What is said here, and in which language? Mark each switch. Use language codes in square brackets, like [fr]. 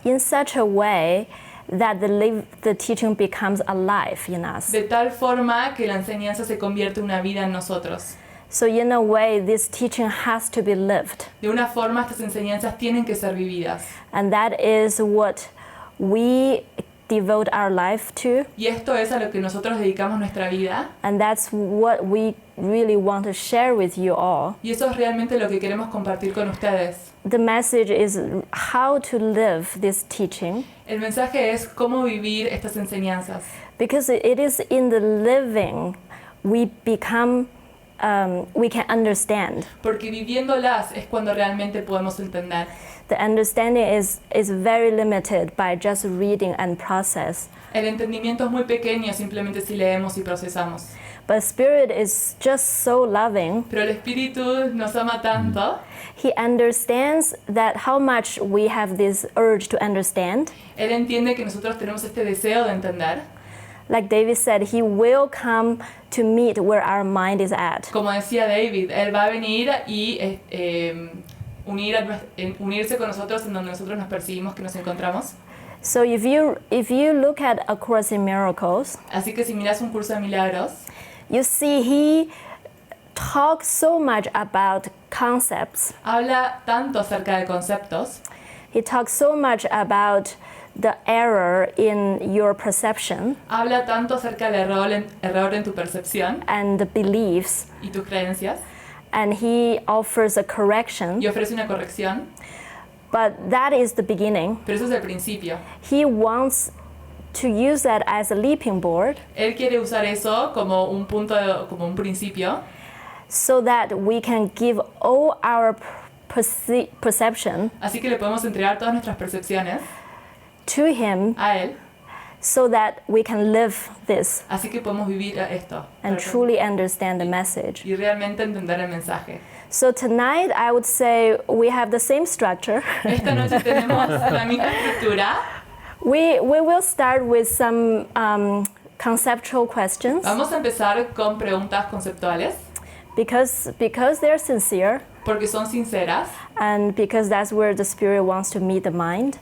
[en] in such a way that the teaching becomes alive in us. [es] de tal forma que la enseñanza se convierte en una vida en nosotros. [en] So in a way, this teaching has to be lived. [es] De una forma, estas enseñanzas tienen que ser vividas. [en] And that is what we devote our life to. [es] Y esto es a lo que nosotros dedicamos nuestra vida. [en] And that's what we really want to share with you all. [es] Y eso es realmente lo que queremos compartir con ustedes. [en] The message is how to live this teaching, [es] El mensaje es cómo vivir estas enseñanzas. [en] because it is in the living we can understand. [es] Porque viviéndolas es cuando realmente podemos entender. [en] The understanding is very limited by just reading and process. [es] El entendimiento es muy pequeño simplemente si leemos y procesamos. [en] But Spirit is just so loving. [es] Pero el Espíritu nos ama tanto. [en] He understands that how much we have this urge to understand. [es] Él entiende que nosotros tenemos este deseo de entender. [en] Like David said, he will come to meet where our mind is at. [es] Como decía David, Él va a venir y unirse con nosotros en donde nosotros nos percibimos que nos encontramos. [en] So if you look at A Course in Miracles, [es] Así que si miras un curso de milagros, [en] you see he talks so much about concepts. [es] Habla tanto acerca de conceptos, [en] He talks so much about the error in your perception [es] habla tanto acerca del error en tu percepción [en] and the beliefs, [es] y tus creencias, [en] and he offers a correction. [es] y ofrece una corrección, [en] But that is the beginning. [es] pero eso es el principio. [en] He wants to use that as a leaping board [es] Él quiere usar eso como un punto, como un principio, [en] so that we can give all our perception [es] así que le podemos entregar todas nuestras percepciones [en] to him [es] a Él, [en] so that we can live this [es] así que podemos vivir esto [en] and truly understand the message. [es] y realmente entender el mensaje. [en] So tonight I would say we have the same structure. [es] Esta noche tenemos la misma estructura. [en] We will start with some conceptual questions [es] Vamos a empezar con preguntas conceptuales [en] because they're sincere [es] porque son sinceras [en] and because that's where the spirit wants to meet the mind.